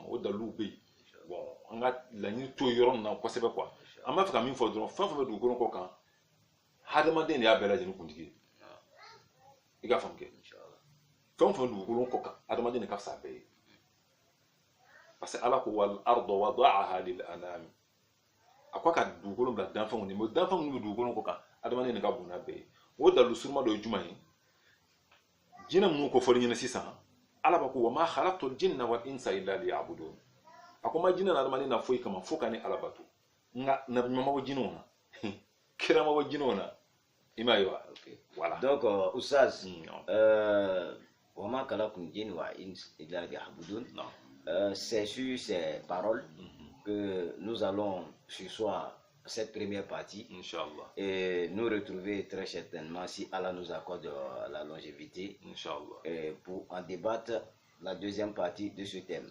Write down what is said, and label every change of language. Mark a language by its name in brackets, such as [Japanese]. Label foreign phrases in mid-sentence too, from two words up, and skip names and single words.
[Bambara] o daliluw bɛ yen bon an ka laɲini to yɔrɔ nin na kosɛbɛ quoi an b'a fɛ ka min fɔ dɔrɔn fɛn o fɛn bɛ dugukolo kɔ kan hadamaden de y'a bɛɛ lajɛlen kuntigi ye i ka faamu kɛ fɛn o fɛn dugukolo kɔ kan hadamaden de ka fisa a bɛɛ ye [French] parce que [Bambara] ala ko [Arabic] والأرض وضعها لل [Bambara] anam a ko a ka dugukolo bila danfɛnw de mais danfɛn minnu bɛ dugukolo kɔ kan hadamaden de ka bon n'a bɛɛ ye o dalilu suruma dɔ ye jumɛn ye jinɛ minnu ko fɔli ɲɛna sisan ala b'a ko [Arabic] وما خلقت الجن والإنس إلا ليعبدون [Bambara] a ko ma jinɛ na hadamaden na foyi kama fo ka ni ala bato nka nabi ɲuman ma bɔ jinɛw na kira ma bɔ jinɛw na i m'a ye wa voilà [French] donc Oustaz [Arabic] وما خلقت الجن والإنس إلا ليعبدون [French] c'est sur ces paroles que nous allons ce soir cette première partie, Inch'Allah, et nous retrouver très certainement si Allah nous accorde la longévité, Inch'Allah, et pour en débattre la deuxième partie de ce thème.